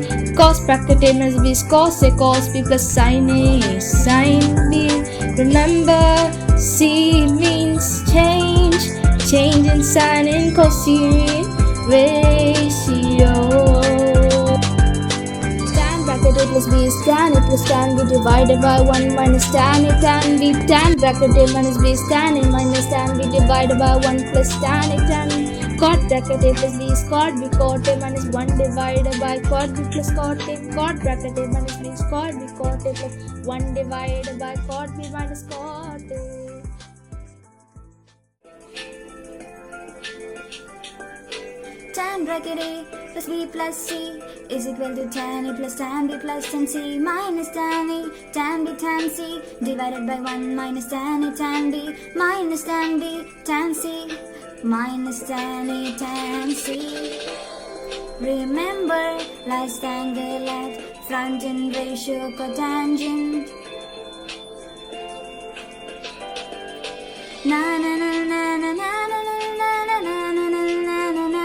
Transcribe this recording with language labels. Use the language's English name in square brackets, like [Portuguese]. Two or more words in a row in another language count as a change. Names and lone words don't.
[English] Cos bracket A minus B is cos A cos B plus sin A sin B. Remember, C means change, change in sine and cosine ratio. Tan bracket A plus B is tan A plus tan B divided by 1 minus tan A tan B. Tan bracket A minus B is tan A minus tan B divided by 1 plus tan A tan B. Cot bracket A plus B is cot B cot A minus 1 divided by cot B plus cot A. Cot bracket A minus B is cot B cot A plus 1 divided by cot B minus cot A. Tan bracket A plus B plus C is equal to tan A plus tan B plus tan C minus tan A tan B tan C divided by 1 minus tan A tan B minus tan B tan C minus tan A tan C. Remember, last angle at front and ratio cotangent. Na na na na na na na na na na na na na na na.